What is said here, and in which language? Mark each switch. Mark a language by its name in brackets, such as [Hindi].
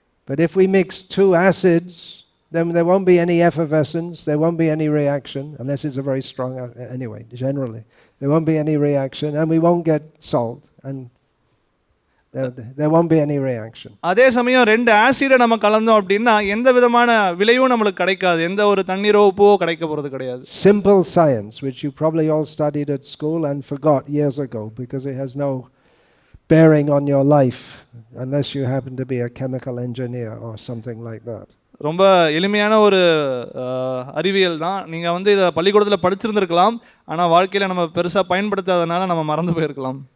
[English] But if we mix two acids, then there won't be any effervescence, there won't be any reaction, unless it's a very strong, anyway, generally. There won't be any reaction, and we won't get salt, and there won't be any reaction. [Tamil] அதே சமயம் ரெண்டு ஆசிடை நம்ம கலந்தோம் அப்படின்னா எந்த விதமான விளைவும் நம்மளுக்கு கிடைக்காது, எந்த ஒரு தண்ணீரோ உப்போ கிடைக்க போகிறது கிடையாது. [English] Simple science, which you probably all studied at school and forgot years ago, because it has no bearing on your life, unless you happen to be a chemical engineer or something like that. [Tamil] ரொம்ப எளிமையான ஒரு அறிவியல் தான். நீங்கள் வந்து இதை பள்ளிக்கூடத்தில் படிச்சிருந்துருக்கலாம், ஆனால் வாழ்க்கையில் நம்ம பெருசாக பயன்படுத்தாதனால நம்ம மறந்து போயிருக்கலாம்.